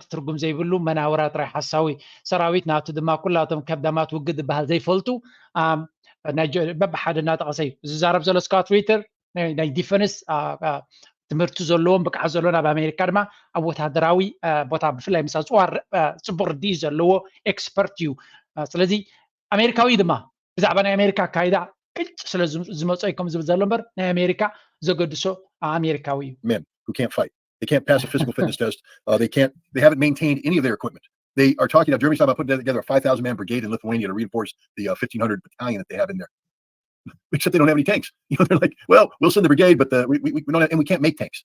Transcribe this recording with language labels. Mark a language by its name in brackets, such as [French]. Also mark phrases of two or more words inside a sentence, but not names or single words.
[Tigrinya] ትርጉም ዘይብሉ መናወራ ጥራይ ሓሳዊ ሰራዊት ናቱ ድማ ኩላቶም ከብዳማት ውግእ ዝበሃል ዘይፈልጡ በብሓደ እናጠቐሰ እዩ ዝዛረብ ዘሎ ስካት ሪተር ናይ ዲፈንስ ትምህርቲ ዘለዎም ብቅዓት ዘለዎ ናብ ኣሜሪካ ድማ ኣብ ወታደራዊ ቦታ ብፍላይ ምስ ኣፅዋር ፅቡቅ ርድኢ ዘለዎ ኤክስፐርት እዩ ስለዚ ኣሜሪካዊ ድማ ብዛዕባ ናይ ኣሜሪካ ኣካይዳ ቅጭ ስለ ዝመፀ ከም ዝብል ዘሎ እምበር ናይ ኣሜሪካ ዘገድሶ ኣሜሪካዊ እዩ [English] Men who can't fight. They can't pass a physical fitness test. They haven't maintained any of their equipment. They are talking about Germany's talking about putting together a 5,000 man brigade in Lithuania to reinforce the 1,500 battalion that they have in there. Except they don't have any tanks. They're like, well, we'll send the brigade, but we don't have, and we can't make tanks.